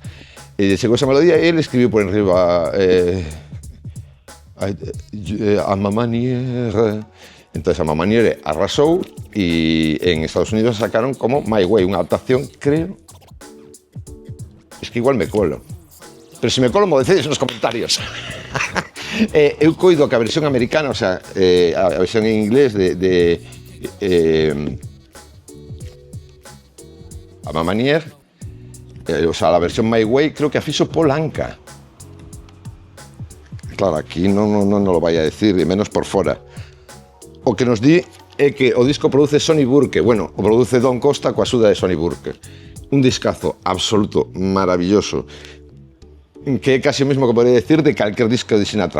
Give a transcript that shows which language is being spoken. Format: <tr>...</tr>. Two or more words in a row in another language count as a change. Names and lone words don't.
<gl>E chegou esa melodía e ele escribiu por enriba</gl> <fr>a ma manière.</fr> <gl>Entón,</gl> <fr>a ma manière</fr> <gl>arrasou e en Estados Unidos sacaron como My Way, unha adaptación, creo.</gl> <es>Es que igual me colo.</es> <gl>Pero se me colo, mo decides nos comentarios. Eu coido que a versión americana,</gl> <es>o sea,</es> <gl>a versión en inglés</gl> <fr>a ma manière,</fr> <es>o sea, la versión</es> <gl>My Way, creo que a fixo Paul Anka. Claro, aquí non lo vai a decir, e menos por fora. O que nos di é que o disco produce Sonny Burke, bueno, o produce Don Costa coa axuda de Sonny Burke. Un discazo absoluto, maravilloso, que é casi o mesmo que</gl> <es>podría decir</es> <gl>de calquer disco de Sinatra.</gl>